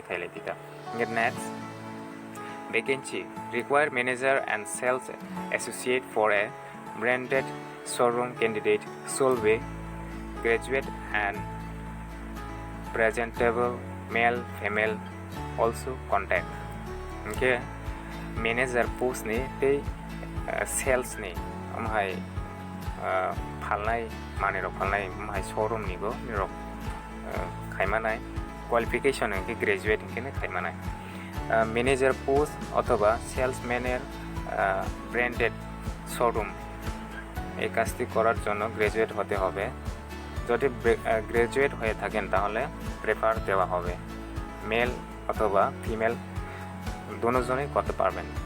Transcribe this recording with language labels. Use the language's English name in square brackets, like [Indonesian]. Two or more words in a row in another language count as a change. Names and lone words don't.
[English] खाइलाय दिता नेक्स्ट vacancy required manager and sales associate for a branded showroom candidate should be graduate and presentable male female also contact [Kok Borok] okay [English] manager post [Kok Borok] ni te sales ni amhai phalnai mane rok phalnai amhai showroom ni go nirok khaimanai qualification ke graduate ke khaimanai [English] manager post [Bangla] অথবা সেলসম্যানের [English] branded showroom [Bangla] এই কাজটি করার জন্য গ্র্যাজুয়েট হতে হবে যদি গ্র্যাজুয়েট হয়ে থাকেন তাহলে প্রেফার দেওয়া হবে মেল অথবা ফিমেল দুজনেই করতে পারবেন